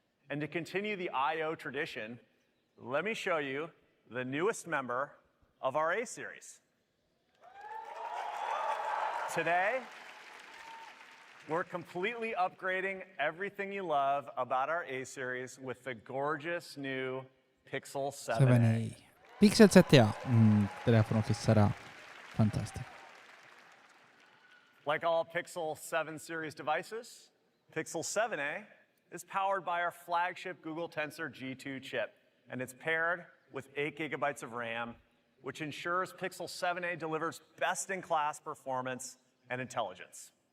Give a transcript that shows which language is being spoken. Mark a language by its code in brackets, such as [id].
[en] And to continue the I/O tradition, let me show you the newest member of our A series. Today, we're completely upgrading everything you love about our A series with the gorgeous new Pixel 7a. [it] Pixel 7a, un telefono che sarà fantastico. [en] Like all Pixel 7 series devices, Pixel 7a is powered by our flagship Google Tensor G2 chip, and it's paired with 8 gigabytes of RAM, which ensures Pixel 7a delivers best-in-class performance and intelligence.